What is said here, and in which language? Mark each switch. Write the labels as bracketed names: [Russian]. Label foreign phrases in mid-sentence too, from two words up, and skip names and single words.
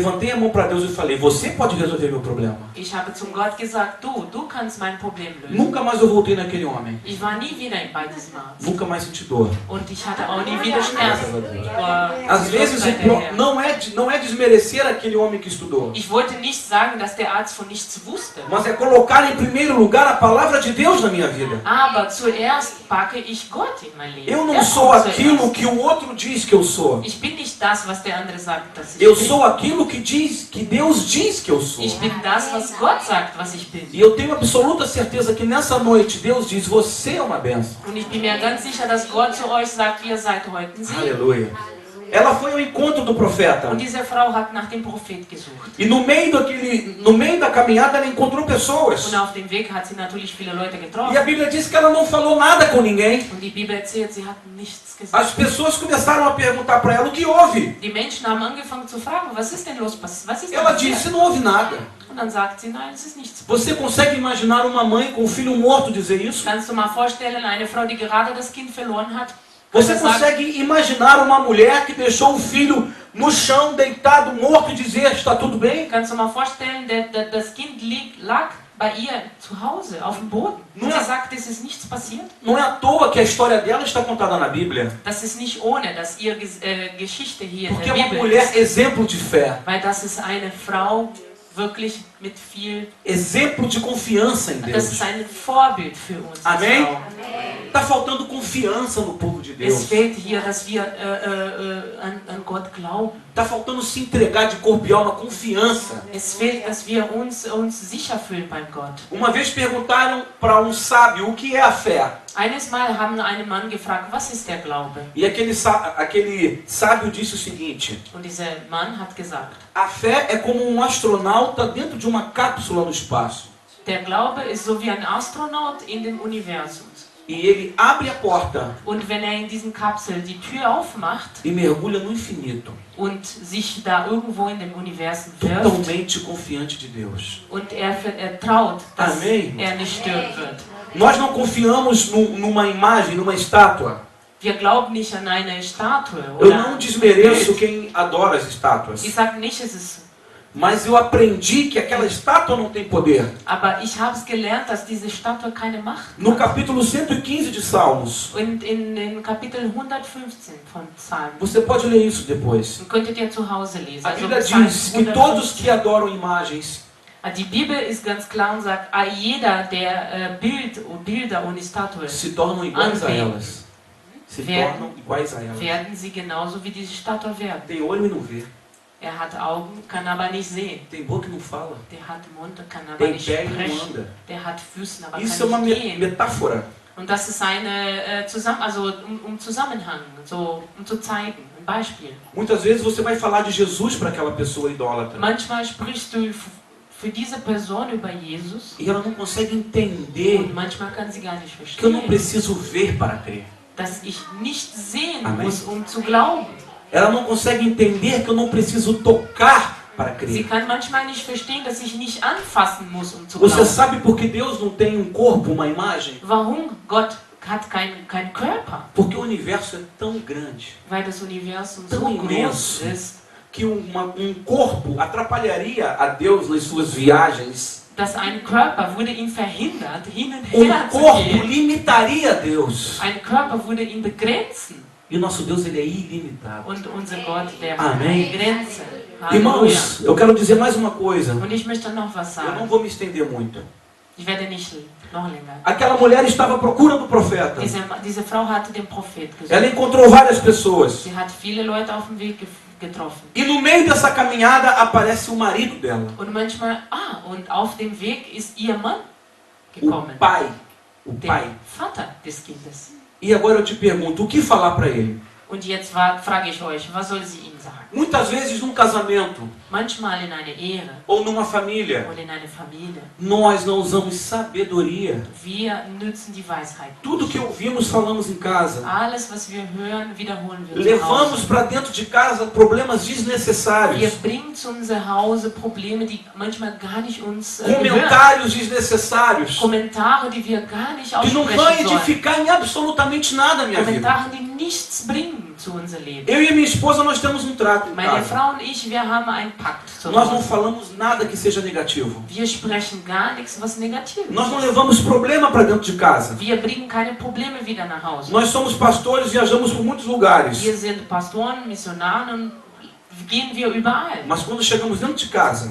[Portuguese] Levantei a mão para Deus e falei, você pode resolver meu problema. [German] Ich habe zum Gott gesagt, du kannst mein Problem lösen. [Portuguese] Nunca mais eu voltei naquele homem. [German] Ich war nie wieder bei diesem Arzt. [Portuguese] Nunca mais senti dor. [German] Und ich hatte auch nie wieder Schmerzen. [Portuguese] Às vezes não é desmerecer aquele homem que estudou, [German] Ich wollte nicht sagen, dass der Arzt von nichts wusste. [Portuguese] mas é colocar em primeiro lugar a palavra de Deus na minha vida. [German] Aber zuerst packe ich Gott in mein Leben. [Portuguese] Eu não [German] Er [Portuguese] sou [German] kommt [Portuguese] aquilo [German] zuerst. [Portuguese] que o outro diz que eu sou. [German] Ich bin nicht das, was der andere sagt, dass ich [Portuguese] Eu [German] bin. [Portuguese] sou aquilo que Deus diz que eu sou. [German] Ich bin das, was Gott sagt, was ich bin. [Portuguese] E eu tenho absoluta certeza que nessa noite Deus diz, você é uma bênção. [German] Und ich bin mir ganz sicher, dass Gott zu euch sagt, ihr seid heute ein Segen. [Portuguese] Aleluia. Ela foi ao encontro do profeta. [German] Und diese Frau hat nach dem Prophet gesucht. [Portuguese] E no meio da caminhada ela encontrou pessoas. [German] Und auf dem Weg hat sie natürlich viele Leute getroffen. [Portuguese] E a Bíblia diz que ela não falou nada com ninguém. [German] Und die Bibel erzählt, sie hat nichts [Portuguese] As [German] gesagt. [Portuguese] pessoas começaram a perguntar para ela o que houve. [German] Die Menschen haben angefangen zu fragen, was ist denn los? Was ist denn [Portuguese] Ela [German] passiert? [Portuguese] disse, não houve nada. [German] Und dann sagt sie, nein, es ist nichts. [Portuguese] Você consegue imaginar uma mãe com um filho morto dizer isso? [German] Kannst du mal vorstellen, eine Frau, die gerade das Kind verloren hat? [Portuguese] Você [German] kann sagt, [Portuguese] consegue imaginar uma mulher que deixou o filho no chão, deitado, morto, e dizer, está tudo bem? [German] kannst du mal vorstellen, das Kind lag bei ihr zu Hause auf dem Boden. Und Ja. sie sagt, es ist nichts passiert. [Portuguese] Não é à toa que a história dela está contada na Bíblia. [German] Das ist nicht ohne, dass ihre Geschichte hier in [Portuguese] Porque é [German] der [Portuguese] uma [German] Bibel [Portuguese] mulher [German] ist. [Portuguese] exemplo de fé. [German] Weil das ist eine Frau wirklich mit viel... [Portuguese] Exemplo de confiança em [German] Das [Portuguese] Deus. [German] ist ein Vorbild für uns als [Portuguese] Amém? [German] Frau. [Portuguese] Está faltando confiança no povo de [German] Es [Portuguese] Deus. [German] fehlt hier, dass wir an Gott glauben. [Portuguese] Está faltando se entregar de corpo e alma, confiança. [German] Es fehlt, dass wir uns sicher fühlen beim Gott. [Portuguese] Uma vez perguntaram para um sábio o que é a fé. [German] Eines Mal haben einen Mann gefragt, was ist der Glaube? [Portuguese] E aquele sábio disse o seguinte: [German] Und dieser Mann hat gesagt, [Portuguese] a fé é como um astronauta dentro de uma cápsula no espaço. [German] der Glaube ist so wie ein Astronaut in dem Universum. [Portuguese] E ele abre a porta [German] Und wenn er in diesen Kapsel die Tür aufmacht [Portuguese] e mergulha no infinito, [German] und sich da irgendwo in dem Universum wirft [Portuguese] totalmente confiante de Deus. [German] und er traut, dass [Portuguese] Amém. [German] er nicht sterben wird. [Portuguese] Nós não confiamos numa imagem, numa estátua. [German] Wir glauben nicht an eine Statue [Portuguese] Eu [German] oder [Portuguese] não desmereço quem adora as estátuas. [German] ich sage nicht, es ist, [Portuguese] Mas eu aprendi que aquela estátua não tem poder. [German] aber ich habe es gelernt, dass diese Statue keine Macht [Portuguese] No [German] hat. [Portuguese] capítulo 115 de Salmos, [German] Und in Kapitel 115 von Psalmen. [Portuguese] você pode ler isso depois. [German] Könntet ihr zu Hause lesen. [Portuguese] A [German] Also [Portuguese] Bíblia [German] Psalm [Portuguese] diz que todos que [German] 115. [Portuguese] adoram imagens [German] Die Bibel ist ganz klar und sagt, jeder, der Bilder und Statuen [Portuguese] se tornam iguais a elas. Se [German] Wer- [Portuguese] tornam iguais a elas. [German] werden sie genauso wie diese Statue werden. [Portuguese] Tem olho e não vê. [German] Er hat Augen, kann aber nicht sehen. [Portuguese] Tem boca e não fala. [German] Der hat Mund, kann aber [Portuguese] Tem [German] nicht [Portuguese] pé e não [German] sprechen. [Portuguese] anda. [German] Der hat Füße, aber [Portuguese] Isso é uma [German] kann nicht gehen. [Portuguese] metáfora. [German] Und das ist eine Zusammenhang, so um zu zeigen, ein Beispiel. [Portuguese] Muitas vezes você vai falar de Jesus para aquela pessoa idólatra. [German] Manchmal sprichst du für diese Person über Jesus [Portuguese] E ela não consegue entender [German] und manchmal kann sie gar nicht [Portuguese] que eu não [German] verstehen, [Portuguese] preciso ver para crer. [German] dass ich nicht sehen [Portuguese] Amém. [German] muss, um zu glauben. [Portuguese] Ela não consegue entender que eu não preciso tocar para [German] Sie [Portuguese] crer. [German] kann manchmal nicht verstehen, dass ich nicht anfassen muss, um zu [Portuguese] Você [German] glauben. [Portuguese] sabe por que Deus não tem um corpo, uma imagem? [German] Warum Gott hat keinen Körper? [Portuguese] Porque o universo é tão grande [German] Weil das Universum [Portuguese] Tão [German] so [Portuguese] imenso. [German] groß ist, [Portuguese] que um corpo atrapalharia a Deus nas suas viagens. [German] dass ein Körper würde ihn verhindert, hin und [Portuguese] Um [German] her zu [Portuguese] corpo [German] gehen. [Portuguese] limitaria a Deus. [German] Ein Körper würde ihn begrenzen. [Portuguese] E o nosso Deus, ele é ilimitado. [German] Und unser Gott, der hat [Portuguese] Amém. [German] keine Grenze. Halleluja. [Portuguese] Irmãos, eu quero dizer mais uma coisa. [German] Und ich möchte noch was [Portuguese] Eu não [German] sagen. [Portuguese] vou me estender muito. [German] Ich werde nicht noch länger. [Portuguese] Aquela mulher estava à procura do profeta. [German] Diese Frau hatte den Prophet gesucht. [Portuguese] Ela encontrou várias pessoas. [German] Sie hat viele Leute auf dem Weg getroffen. [Portuguese] E no meio dessa caminhada aparece o marido dela. [German] Und manchmal, und auf dem Weg ist ihr Mann [Portuguese] O [German] gekommen. [Portuguese] pai. O [German] Der [Portuguese] pai. [German] Vater des Kindes. [Portuguese] E agora eu te pergunto, o que falar para ele? [German] Und jetzt frage ich euch, was soll sie ihm sagen? sagen. [Portuguese] Muitas vezes num casamento [German] Manchmal in einer Ehe [Portuguese] ou numa família, [German] oder in einer Familie. [Portuguese] nós não usamos sabedoria. [German] Wir nützen die Weisheit. [Portuguese] Tudo que ouvimos, falamos em casa. [German] Alles, was wir hören, wiederholen wir zu [Portuguese] Levamos [German] Hause. [Portuguese] para dentro de casa problemas [German] Wir [Portuguese] desnecessários, [German] bringen zu unser Hause Probleme, die manchmal gar nicht uns gehören. [Portuguese] comentários desnecessários, [German] Kommentare, die wir gar nicht [Portuguese] que não vão [German] aussprechen sollen. [Portuguese] edificar em absolutamente nada a minha vida. [German] Kommentare, die nichts bringen zu unser Leben. [Portuguese] Eu e minha esposa, nós temos um trato em [German] Meine [Portuguese] casa. [German] Frau und ich, wir haben einen Pakt zu [Portuguese] Nós não [German] Hause. [Portuguese] falamos nada que seja negativo. [German] Wir sprechen gar nichts, was negativ [Portuguese] Nós não [German] ist. [Portuguese] levamos problema para dentro de casa. [German] Wir bringen keine Probleme wieder nach Hause. [Portuguese] Nós somos pastores, viajamos por muitos lugares. [German] Wir sind Pastoren, Missionare und gehen wir überall. [Portuguese] Mas quando chegamos dentro de casa,